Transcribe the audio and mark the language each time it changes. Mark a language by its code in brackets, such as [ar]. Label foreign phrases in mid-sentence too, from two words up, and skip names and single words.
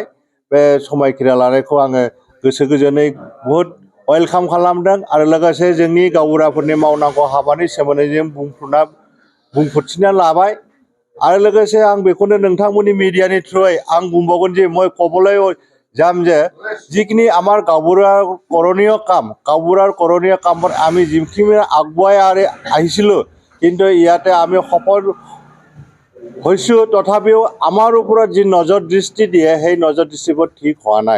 [brx] बे समायखिरा लानायखौ आङो गोसो गोजोनै बहुद वेलकाम खालामदों आरो लोगोसे जोंनि गावबुराफोरनि मावनांगौ हाबानि सोमोन्दै जों बुंफोरथिना लाबाय आरो लोगोसे आं बेखौनो नोंथांमोननि मिडियानि थ्रुयै आं बुंबावगोन जे मैं कबले [as] যাম যে যিখিনি আমাৰ গাঁওবুঢ়াৰ কৰণীয় কামবোৰ আমি যিখিনি আগুৱাই আহিছিলোঁ কিন্তু ইয়াতে আমি সফল হৈছোঁ তথাপিও আমাৰ ওপৰত যি নজৰ দৃষ্টি দিয়ে সেই নজৰ দৃষ্টিবোৰ ঠিক হোৱা নাই।